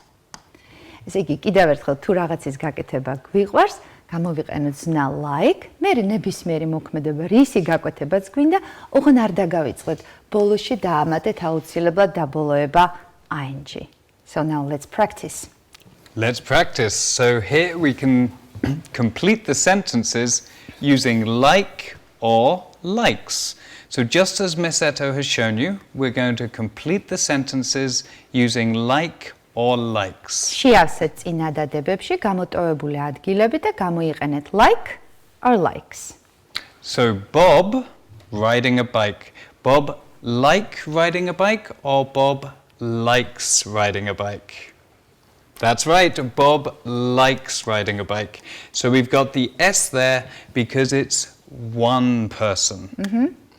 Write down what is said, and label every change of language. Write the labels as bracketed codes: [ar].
[ka] ესე იგი, კიდევ ერთხელ თუ რაღაცის გაკეთება გვიყვარს, გამოვიყენოთ ზნა like, მე ნებისმიერი მოქმედება, რისი გაკვეთებაც გვინდა, ოღონ არ დაგავიწყდეთ. ბოლოში დაამატეთ აუცილებლად დაბოლოება ing. [en] So now let's practice. Let's practice. So here we can complete the sentences using like or likes. So just as Miss Eto has shown you, we're going to complete the sentences using like or likes. [ka] შეავსეთ წინადადებებში გამოტოვებული ადგილები და გამოიყენეთ [en] like or likes. So Bob riding a bike. Bob like riding a bike or Bob likes riding a bike? That's right, Bob likes riding a bike. So we've got the S there because it's one person.